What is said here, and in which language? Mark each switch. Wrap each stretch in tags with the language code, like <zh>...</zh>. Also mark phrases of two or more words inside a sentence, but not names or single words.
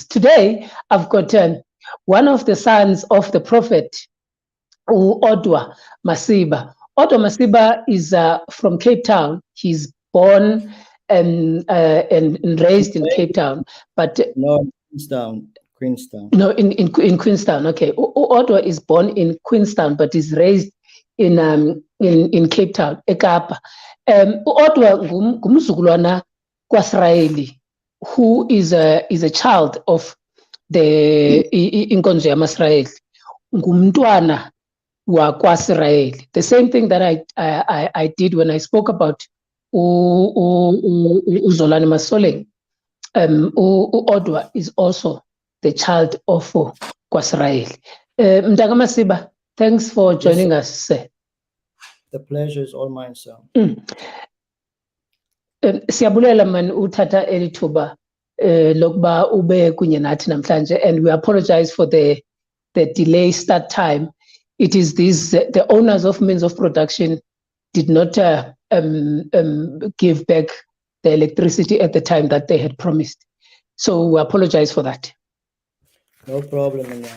<en>Today, I've got one of the sons of the prophet, Odwa Masiba. Odwa Masiba is from Cape Town. He's born and raised in Cape Town, but no, Queenstown. No, in Queenstown. Okay, Odwa is born in Queenstown, but is raised in Cape Town, eKapa.</en> <xh>Odwa ngumzukulwana kwaSrayeli,</xh> <en>who is a child of the</en> <xh>inkonzo yamaSrayeli. Ngumntwana wakwaSrayeli.</xh> <en>The same thing that I did when I spoke about uZolani Masoleng. Odwa is also the child of kwaSrayeli.</en> <xh>Mntaka Masiba,</xh> <en>thanks for joining us, sir. The pleasure is all mine, sir.</en> <xh>Siyabulela man uthatha elithuba lokuba ube kunye nathi namhlanje,</xh> <en>and we apologize for the delay start time. It is the owners of means of production did not give back the electricity at the time that they had promised. So we apologize for that. No problem, Anya.</en>